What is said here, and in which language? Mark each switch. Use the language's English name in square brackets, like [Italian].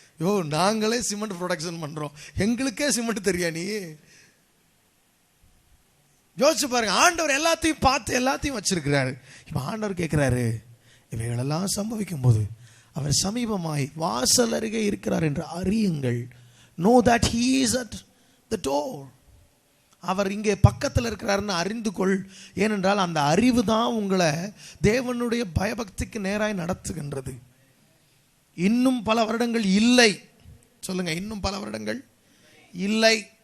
[Tamil] யோ, நாங்களே cement production பண்ணுறோம், எங்களுக்கே சிமெண்ட் தெரியா? நீ யோசிச்சு பாருங்க. ஆண்டவர் எல்லாத்தையும் பார்த்து எல்லாத்தையும் வச்சிருக்கிறாரு. இப்போ ஆண்டவர் கேட்குறாரு, இவைகளெல்லாம் சம்பவிக்கும் போது அவர் சமீபமாய் வாசல் அருகே இருக்கிறார் என்று அறியுங்கள். [English] Know that he is at the door. [Tamil] அவர் இங்கே பக்கத்தில் இருக்கிறாருன்னு அறிந்து கொள். ஏனென்றால் அந்த அறிவு தான் உங்களை தேவனுடைய பயபக்திக்கு நேராய் நடத்துகின்றது. இன்னும் பல வருடங்கள் இல்லை. சொல்லுங்க, இன்னும் பல வருடங்கள் இல்லை.